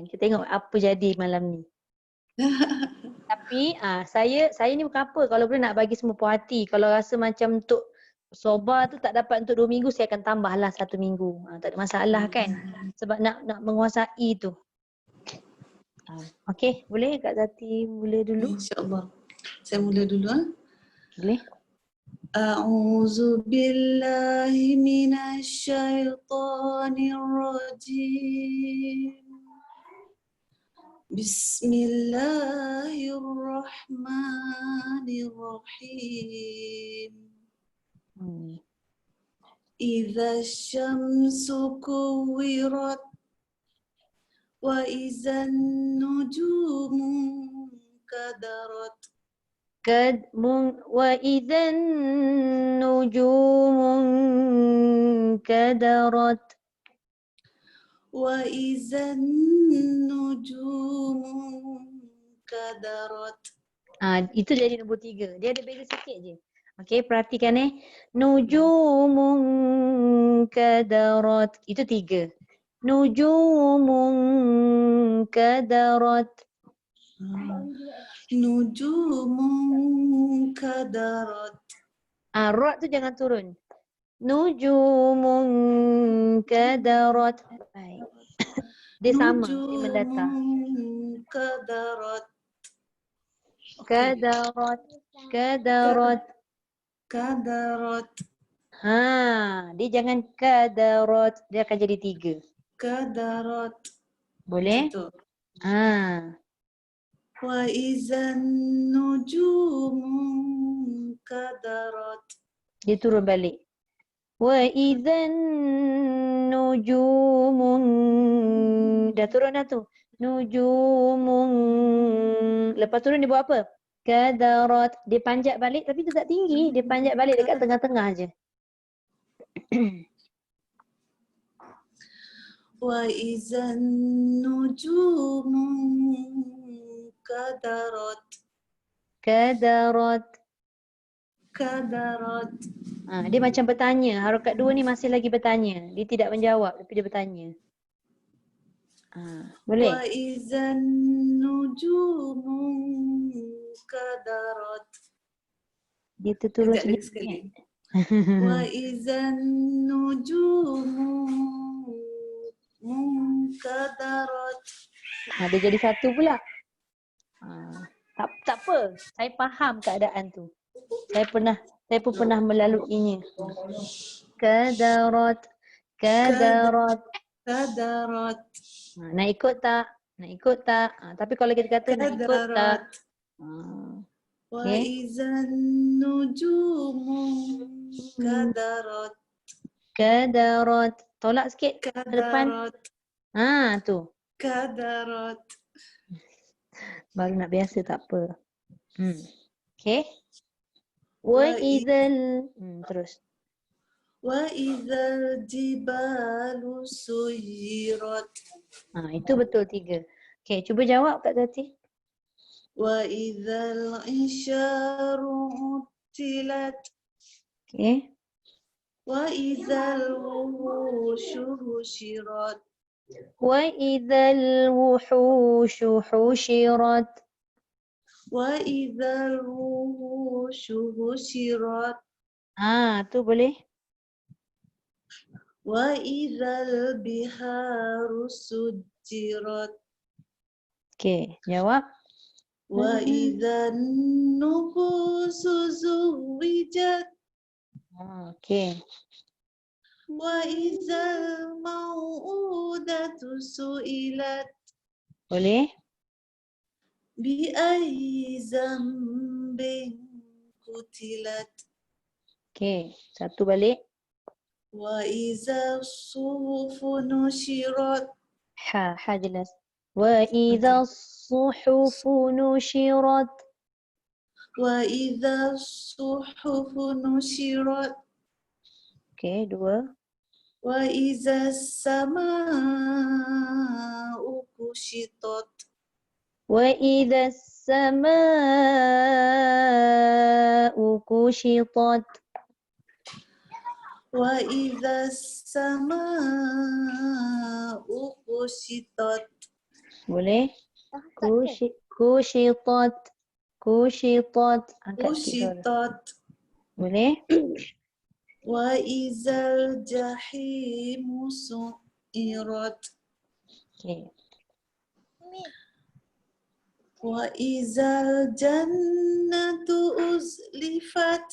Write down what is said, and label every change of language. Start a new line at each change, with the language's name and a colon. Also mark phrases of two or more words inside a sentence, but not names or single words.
Malay: Kita tengok apa jadi malam ni. Tapi saya ni bukan apa, kalau boleh nak bagi semua puas hati. Kalau rasa macam untuk soba tu tak dapat untuk 2 minggu, saya akan tambahlah 1 minggu. Tak ada masalah kan. Sebab nak menguasai tu. Okey, boleh Kak Zati mula dulu? InsyaAllah. Saya mula dulu. Boleh.
Arabic: أعوذ بالله من الشيطان الرجيم. بسم الله الرحمن الرحيم. إذا الشمس كورت وإذا النجوم انكدرت. وإذا النجوم انكدرت. وإذا النجوم انكدرت.
Malay: Itu jadi nombor 3. Dia ada beza sikit je. Okey, perhatikan
Arabic: النجوم انكدرت.
Malay: Itu 3.
Arabic: النجوم انكدرت. النجوم انكدرت.
Malay: Rat tu jangan turun.
Arabic: النجوم انكدرت.
Malay: Baik. Dia sama, dia mendatar.
Arabic: النجوم انكدرت. انكدرت. انكدرت. Kadarat.
Malay: Dia jangan kadarat. Dia akan jadi 3.
Arabic: Kadarat.
Malay: Boleh? Betul.
Arabic: وإذا النجوم انكدرت.
Malay: Dia turun balik.
Arabic: وإذا النجوم.
Malay: Dah turun dah tu. Nujumun. Lepas turun dia buat apa?
Arabic: Kadarat.
Malay: Dia panjat balik tapi tu tak tinggi. Dia panjat balik dekat tengah-tengah je.
Arabic: وإذا النجوم انكدرت. Kadarat. Kadarat.
Malay: Dia macam bertanya. Harakat 2 ni masih lagi bertanya. Dia tidak menjawab tapi dia bertanya. Boleh?
Arabic: وإذا النجوم انكدرت.
Malay: Dia terturun Agak sedikit. sekali.
Arabic: وإذا النجوم انكدرت.
Malay: Dia jadi 1 pula. Tak apa. Saya faham keadaan tu. Saya pun pernah melaluinya.
Arabic: انكدرت. انكدرت. Kadarat.
Malay: Nak ikut tak? Nak ikut tak? Tapi kalau kita kata nak ikut tak?
Arabic: وإذا النجوم انكدرت. Kadarat.
Malay: Tolak sikit ke depan.
Arabic: Kadarat.
Malay: Tu.
Arabic: Kadarat.
Malay: Baru nak biasa tak apa. Okay.
Arabic: وإذا. Terus. وإذا الجبال سيرت.
Malay: Itu betul 3. Okay, cuba jawab Kak Zati.
Arabic: وإذا العشار عطلت.
Malay: Okay.
Arabic: وإذا الوحوش حشرت. وإذا الوحوش حشرت. وإذا الوحوش حشرت
Malay: Tu boleh.
Arabic: وإذا البحار سجرت
Malay: Okey, jawab.
Arabic: وإذا النفوس زوجت
Malay: Okey.
Arabic: وإذا الموءودة سئلت
Malay: Boleh.
Arabic: بأي ذنب قتلت
Malay: Okey, satu balik.
Arabic: وإذا الصحف نشرت
Malay: Ha jelas.
Arabic: وإذا الصحف نشرت. وإذا الصحف نشرت
Malay: Okey, dua.
Arabic: وإذا السماء كشطت وإذا السماء كشطت. وإذا السماء كشطت
Malay: Boleh. Kushitat. Kushitat. Angkat sikit suara.
Arabic: كشطت
Malay: Boleh.
Arabic: وإذا الجحيم سعرت
Malay: Okey.
Arabic: وإذا الجنة أزلفت